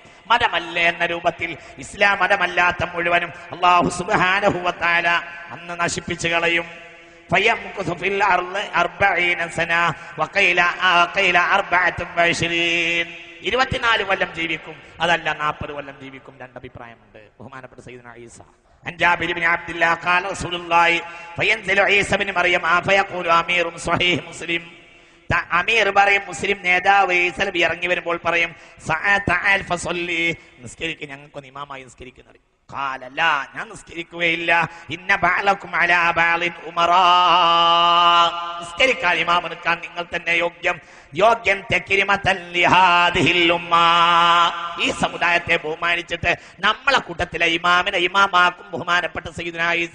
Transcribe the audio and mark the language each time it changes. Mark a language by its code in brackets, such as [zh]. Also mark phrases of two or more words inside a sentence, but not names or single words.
[ml] മതമല്ല എന്ന രൂപത്തിൽ ഇസ്ലാം മതമല്ലാത്ത മുഴുവനും അല്ലാഹു [ar] سبحانه وتعالى [ml] അന്ന് നശിപ്പിച്ചു കളയും. [ar] فيمكث في الأرض 40 سنة وقيل 24 [ml] 24 കൊല്ലം ജീവിക്കും, അതല്ല 40 കൊല്ലം ജീവിക്കും. രണ്ടഭിപ്രായമുണ്ട്. ബഹുമാനപ്പെട്ട സയ്യിദുനാ ഈസ [ar] عن جابر بن عبد الله قال رسول الله فينزل عيسى بن مريم فيقول امير صحيح مسلم. [ml] അമീർ പറയും, മുസ്ലിം നേതാവ് ഈസ നബി ഇറങ്ങി വരുമ്പോൾ പറയും, നിസ്കരിക്കുക, ഞങ്ങൾക്കൊന്ന് ഇമാമായി നിസ്കരിക്കുന്ന. [ar] قال لا, [ml] ഞാൻ നിസ്കരിക്കുകയില്ല. [ar] إن بعضكم على بعض أمراء, [ml] നിസ്കരിക്കാൻ ഇമാം നിൽക്കാൻ നിങ്ങൾ തന്നെ യോഗ്യൻ [ar] تكرمة لهذه الأمة, [ml] ഈ സമുദായത്തെ ബഹുമാനിച്ചിട്ട് നമ്മളെ കൂട്ടത്തിലെ ഇമാമിനെ ഇമാമാക്കും ബഹുമാനപ്പെട്ട സയ്യിദുനാ ഈസ.